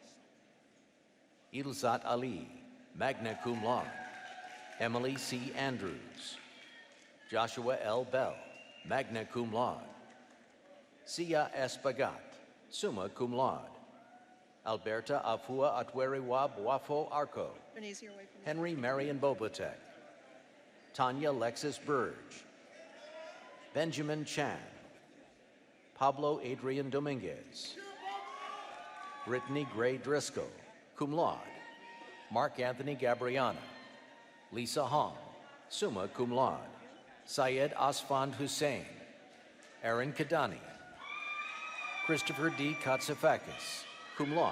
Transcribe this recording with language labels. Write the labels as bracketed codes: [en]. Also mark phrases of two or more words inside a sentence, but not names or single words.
[en] Ilzat Ali, [la] magna cum laude. [en] Emily C. Andrews. Joshua L. Bell, [la] magna cum laude. [en] Sia S. Bagat, [la] summa cum laude. [en] Alberta Afua Atweriwa Boafo Arco. Henry Marion Bobatek. Tanya Lexis Burge. Benjamin Chan. Pablo Adrian Dominguez. Brittany Gray Driscoll, [la] cum laude. [en] Mark Anthony Gabriana. Lisa Hong, [la] summa cum laude. [en] Syed Asfand Hussein. Aaron Kadani. Christopher D. Katsifakis, [la] cum laude.